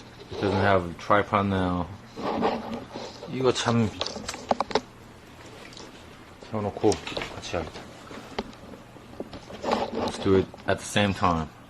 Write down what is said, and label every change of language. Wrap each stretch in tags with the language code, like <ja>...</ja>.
<en>It doesn't have tripod now.</en> <ko>이거 참 세워놓고 같이 해야겠다.</ko> <en>Let's do it at the same time.</en>